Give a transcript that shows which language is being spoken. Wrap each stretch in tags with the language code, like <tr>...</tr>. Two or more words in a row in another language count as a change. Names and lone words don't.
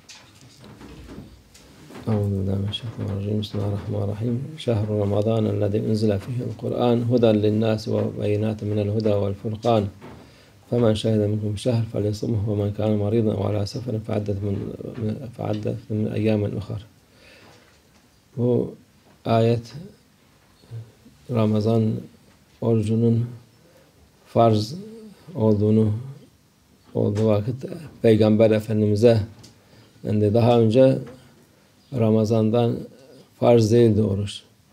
<ar>أعوذ بالله من الشيطان الرجيم. بسم الله الرحمن الرحيم. شهر رمضان الذي أنزل فيه القرآن هدى للناس وبينات من الهدى والفرقان، فمن شهد منكم الشهر فليصمه، ومن كان مريضا أو على سفر فعدت من أيام أخر.</ar> <tr>Bu ayet Ramazan orucunun farz olduğu vakit Peygamber Efendimiz'e, yani daha önce Ramazan'dan farz değildi oruç.</tr>